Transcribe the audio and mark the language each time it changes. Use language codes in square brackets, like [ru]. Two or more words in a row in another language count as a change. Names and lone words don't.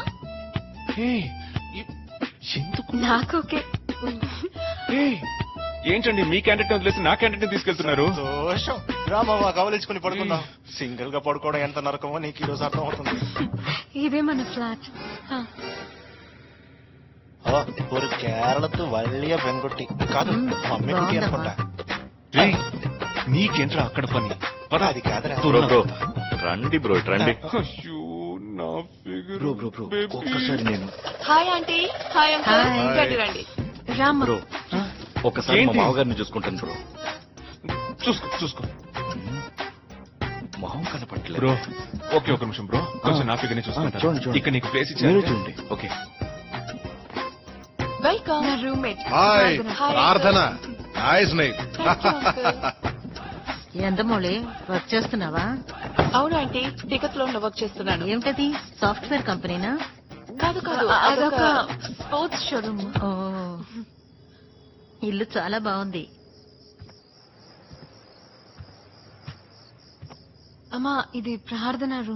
[te] ఏయ్, ఎందుకు? నాకు ఓకే. ఏయ్, ఏంటండి మీ క్యాండిడేట్ వదిలేసి నా క్యాండిడేట్ తీసుకెళ్తున్నారు? దోషం రామా, కవలించుకుని పడుకుందాం. సింగిల్ గా పడుకోవడం ఎంత నరకమో నీకు ఈ రోజు అర్థం అవుతుంది. ఇదే మన ఫ్లాట్. [ml] ഒരു കേരളത്ത് വലിയ പെൺകുട്ടി [te] కాదు మమ్మీ కుట్టి అనుకుంటా. ఏయ్, నీకేంట్రా అక్కడ పని? పద. అది కాదురా. బ్రో బ్రో రండి బ్రో రండి. అయ్యో, నా ఫిగర్. బ్రో బ్రో బ్రో ఒక్కసారి నేను హాయ్ ఆంటీ. హాయ్ అంకుల్. Hi. రండి రండి. రామ్మ. బ్రో ఒక్కసారి మా ఏంటి? మామగారిని చూసుకుంటాను బ్రో. చూసుకో. మొహం కనపట్లేదు బ్రో, ఓకే, ఒక నిమిషం బ్రో, కొంచెం నా ఫిగర్ ని చూసుకుంటా. చూడండి. ఇక్కడ నీకు ప్లేస్ మీరు ఇచ్చారు. చూడండి. ఓకే. వెల్కమ్. నా రూమ్మేట్. హాయ్ Hi, ప్రార్థన. uncle. [en] nice night. Thank you, uncle. [te] ఎంతమోళి వర్క్ చేస్తున్నావా? అవును ఆంటీ, టికెట్ లో వర్క్ చేస్తున్నాను. ఏమిటది, సాఫ్ట్వేర్ కంపెనీనా? కాదు కాదు, అదొక అదొక స్పోర్ట్స్ షోరూమ్. ఓ, ఇల్లు చాలా బాగుంది. అమ్మా, ఇది ప్రార్థన రూమ్.